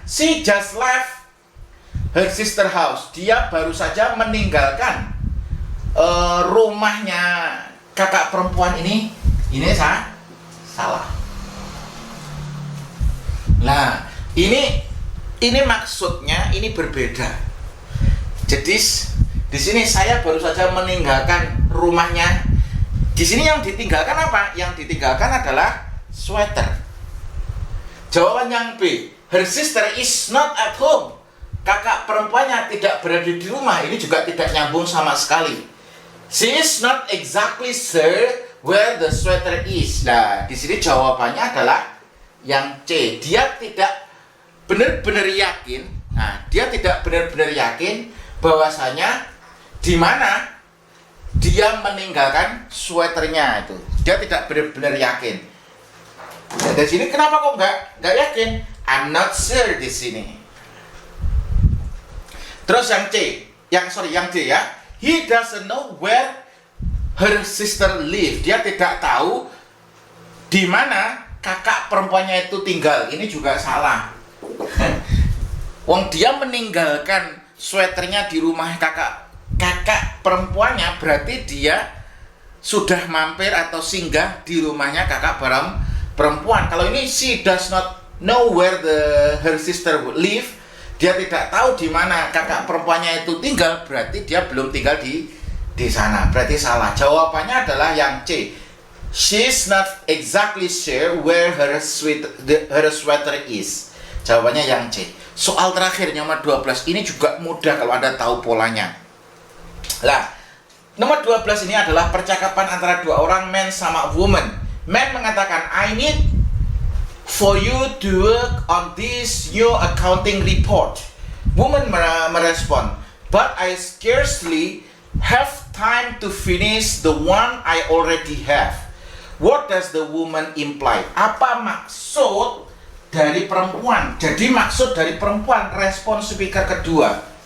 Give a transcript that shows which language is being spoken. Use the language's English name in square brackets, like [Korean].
[English] She just left her sister house. [Indonesian] Dia baru saja meninggalkan rumahnya kakak perempuan ini. Ini salah. Nah, ini maksudnya ini berbeda. Jadi di sini saya baru saja meninggalkan rumahnya. Di sini yang ditinggalkan apa? Yang ditinggalkan adalah sweater. Jawaban yang B. [English] Her sister is not at home. [Indonesian] Kakak perempuannya tidak berada di rumah. Ini juga tidak nyambung sama sekali. [English] She is not exactly sure where the sweater is. [Indonesian] Nah, di sini jawabannya adalah yang C. Dia tidak benar-benar yakin Nah, dia tidak benar-benar yakin bahwasanya di mana dia meninggalkan sweaternya itu. Dia tidak benar-benar yakin. Nah, dari sini kenapa kok nggak yakin? [English] I'm not sure [Indonesian] di sini. Terus yang D ya. [English] He doesn't know where her sister live. [Indonesian] Dia tidak tahu di mana kakak perempuannya itu tinggal. Ini juga salah. Wong dia meninggalkan sweaternya di rumah kakak perempuannya, berarti dia sudah mampir atau singgah di rumahnya kakak perempuan. Kalau ini [English] she does not know where her sister would live, [Indonesian] dia tidak tahu di mana kakak perempuannya itu tinggal, berarti dia belum tinggal di sana. Berarti salah. Jawabannya adalah yang C. [English] She's not exactly sure where her sweater is. [Indonesian] Jawabannya yang C. Soal terakhir nomor 12 ini juga mudah kalau Anda tahu polanya. Lah, nomor 12 ini adalah percakapan antara dua orang, man sama woman. Man mengatakan, [English] I need for you to work on this new accounting report. [Indonesian] Woman merespon, [English] but I scarcely have time to finish the one I already have. What does the woman imply? [Indonesian] Apa maksud dari perempuan? Jadi maksud dari perempuan, respon speaker kedua.